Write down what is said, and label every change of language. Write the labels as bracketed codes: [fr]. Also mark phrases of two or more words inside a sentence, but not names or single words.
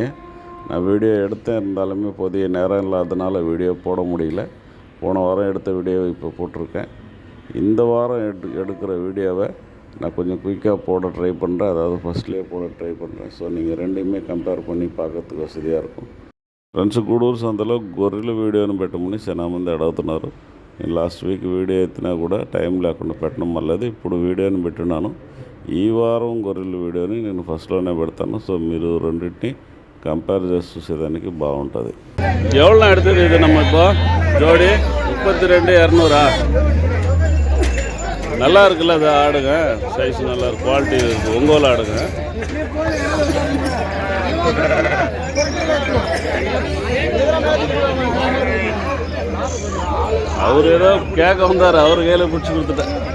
[ta] நான் வீடியோ எடுத்தேன், இருந்தாலுமே போதிய நேரம் இல்லாதனால வீடியோ போட முடியல. போன வாரம் எடுத்த வீடியோவை இப்போ போட்டிருக்கேன். இந்த வாரம் எடுக்கிற வீடியோவை நான் கொஞ்சம் குயிக்காக போட ட்ரை பண்ணுறேன், அதாவது ஃபஸ்ட்லேயே போட ட்ரை பண்ணுறேன். ஸோ நீங்கள் ரெண்டையுமே கம்பேர் பண்ணி பார்க்கறதுக்கு வசதியாக இருக்கும். [te] ఫ్రెండ్స్, గూడూరు సంతలో గొర్రెల వీడియోని పెట్టమని చాలా మంది అడుగుతున్నారు. నేను లాస్ట్ వీక్ వీడియో ఎత్తినా కూడా టైం లేకుండా పెట్టడం వల్లది ఇప్పుడు వీడియోని పెట్టున్నాను. ఈ వారం గొర్రెల వీడియోని నేను ఫస్ట్లోనే పెడతాను. సో మీరు రెండింటిని కంపేర్ చేసి చూసేదానికి బాగుంటుంది. [ta] எவ்வளோ எடுத்தது இது நம்ம இப்போ ஜோடி 32,200. நல்லா இருக்குல்ல அது ஆடுங்க, சைஸ் நல்லா இருக்கு, குவாலிட்டி இருக்குது, ஒங்கோல் ஆடுங்க. அவர் ஏதோ கேட்க வந்தார், அவர் கையில் பிடிச்சி கொடுத்துட்டேன்.